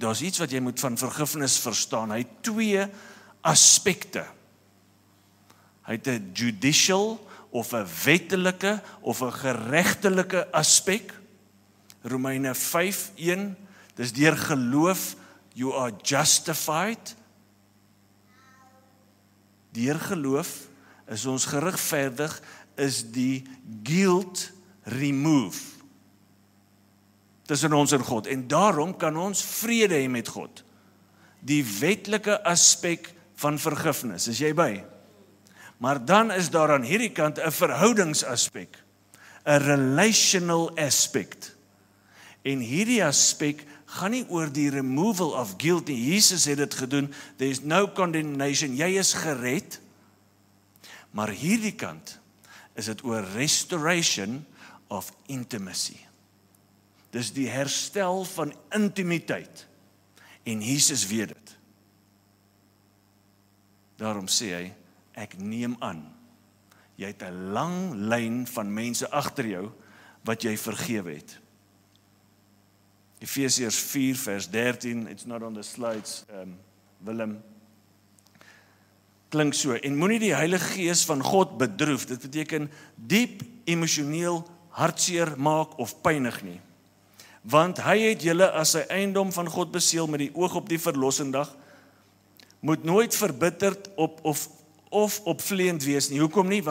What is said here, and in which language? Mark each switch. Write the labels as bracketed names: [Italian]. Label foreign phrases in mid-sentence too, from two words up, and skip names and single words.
[Afrikaans] Daar's iets wat jy moet van vergifnis verstaan. Hy het 2 aspekte. Hy het 'n judicial of 'n wettelike of 'n geregtelike aspek. Romeine 5:1, dis deur geloof [English] you are justified. [Afrikaans] Deur geloof is ons geregverdig, is die [English] guilt remove [Afrikaans] tussen ons en God. En daarom kan ons vrede hê met God. Die wetlike aspek van vergifnis, is jy by? Maar dan is daar aan hierdie kant 'n verhoudingsaspek, 'n [English] relational aspect. [Afrikaans] En hierdie aspek gaan nie oor die [English] removal of guilt [Afrikaans] nie. Jesus het dit gedoen. [English] There is no condemnation. [Afrikaans] Jy is gered. Maar hierdie kant is dit oor [English] restoration of intimacy. [Afrikaans] Dis die herstel van intimiteit. En Jesus weet dit. Daarom sê hy, ek neem aan, jy het 'n lang lyn van mense agter jou wat jy vergewe het. Efesiërs 4 vers 13, [English] it's not on the slides, [Afrikaans] Willem, klink so, en moenie die Heilige Gees van God bedroef, dit beteken diep emosioneel hartseer maak of pynig nie, want hy het julle as sy eiendom van God beseël met die oog op die verlossendag, moet nooit verbitterd of opvleend wees nie, hoekom nie?